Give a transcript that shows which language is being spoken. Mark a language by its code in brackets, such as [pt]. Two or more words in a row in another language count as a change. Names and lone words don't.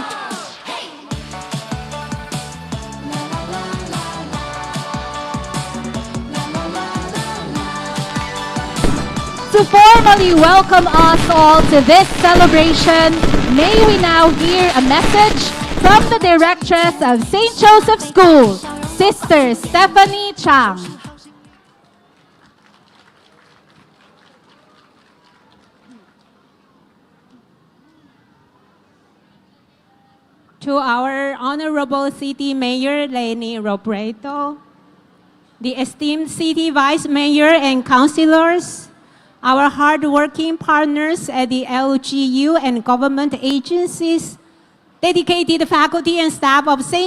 [en] 嘿，啦啦啦啦啦，啦啦啦啦啦。 To formally welcome us all to this celebration, may we now hear a message from the directress of St. Joseph School, Sister Stephanie Chang. To our Honorable City Mayor Leni Robredo, the esteemed City Vice Mayor and Councilors, our hardworking partners at the LGU and government agencies, dedicated faculty and staff of St.